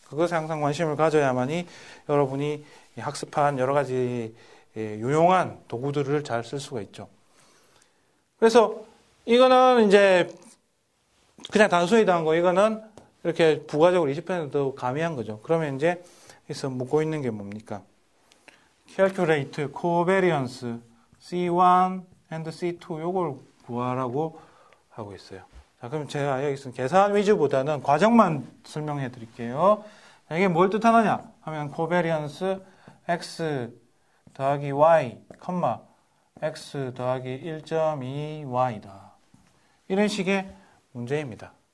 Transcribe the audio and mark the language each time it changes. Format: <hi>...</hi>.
<ko>그것에 항상 관심을 가져야만이 여러분이 학습한 여러 가지 유용한 도구들을 잘 쓸 수가 있죠. 그래서 이거는 이제 그냥 단순히 더한 거, 이거는 이렇게 부가적으로 20%도 가미한 거죠. 그러면 이제 여기서 묻고 있는 게 뭡니까?</ko> <en>Calculate covariance C1 and C2</en> <ko>요걸 구하라고 하고 있어요. 자, 그럼 제가 여기서 계산 위주보다는 과정만 설명해 드릴게요. 자, 이게 뭘 뜻하느냐 하면 covariance x 더하기 y, x 더하기 1.2y다. 이런 식의 문제입니다.</ko>